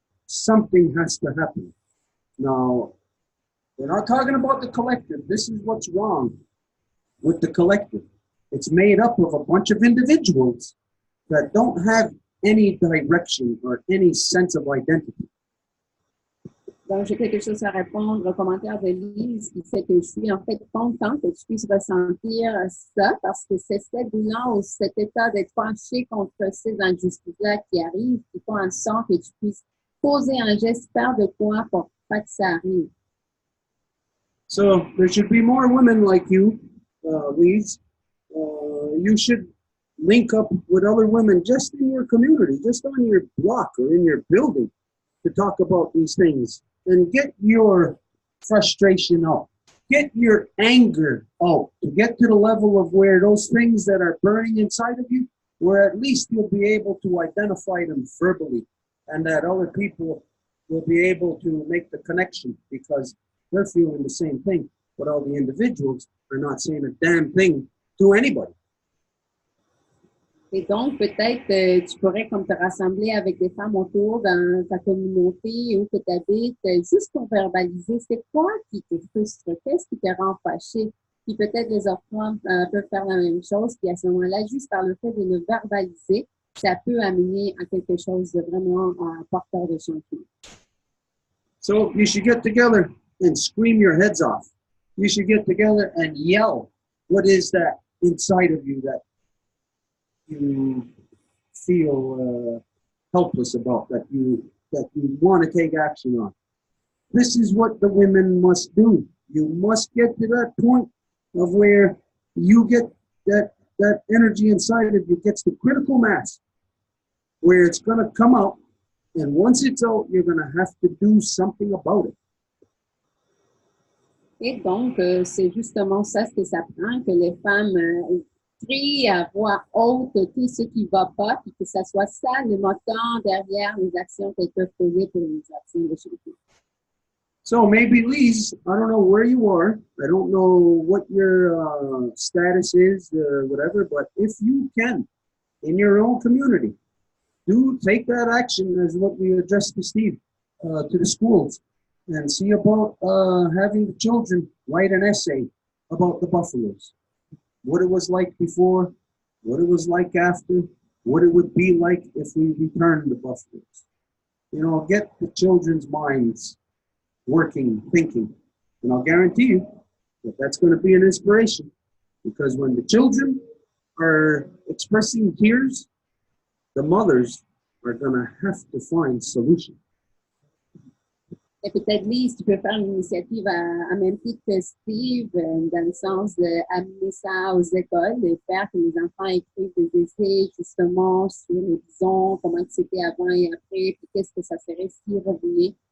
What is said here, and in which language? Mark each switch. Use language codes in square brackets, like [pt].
[en] Something has to happen. Now, we're not talking about the collective. This is what's wrong with the collective. It's made up of a bunch of individuals that don't have any direction or any sense of identity. [fr] Donc, j'ai quelque chose à répondre au commentaire de Lise qui fait que je suis en fait contente que tu puisses ressentir ça parce que c'est cette douleur ou cet état d'être penché contre ces injustices-là qui arrivent qui font en sorte que tu puisses poser un geste, faire de quoi pour pas que ça arrive. [en] So there should be more women like you, Lise. You should link up with other women just in your community, just on your block or in your building to talk about these things. And get your frustration out. Get your anger out. To get to the level of where those things that are burning inside of you, where at least you'll be able to identify them verbally and that other people will be able to make the connection because they're feeling the same thing, but all the individuals are not saying a damn thing to anybody. [fr] Et donc, peut-être, tu pourrais comme te rassembler avec des femmes autour dans ta communauté où tu habites, juste pour verbaliser c'est quoi qui te frustre, qu'est-ce qui te rend fâché. Puis peut-être les autres femmes peuvent faire la même chose. Puis à ce moment-là, juste par le fait de le verbaliser, ça peut amener à quelque chose de vraiment porteur de changement. [en] So you should get together and scream your heads off. You should get together and yell. What is that inside of you that you feel helpless about, that you want to take action on? This is what the women must do. You must get to that point of where you get that energy inside of you gets the critical mass, where it's going to come out, and once it's out, you're going to have to do something about it. [fr] Et donc, c'est justement ça ce que ça prend, que les femmes crient à voix haute tout ce qui ne va pas, puis que ça soit ça le moteur derrière les actions qu'elles peuvent poser pour les actions de changement. [en] So maybe, Lise, I don't know where you are. I don't know what your status is, whatever, but if you can in your own community. Do take that action as what we addressed to Steve, to the schools, and see about having the children write an essay about the buffaloes. What it was like before, what it was like after, what it would be like if we returned the buffaloes. You know, get the children's minds working, thinking. And I'll guarantee you that that's going to be an inspiration, because when the children are expressing tears, the mothers are going to have to find solutions. [fr] Et peut-être, Lise, tu peux faire l'initiative à même titre que Steve, dans le sens d'amener ça aux écoles, de faire que les enfants écrivent des essais justement sur les bisons, comment c'était avant et après, puis qu'est-ce que ça serait si revenait.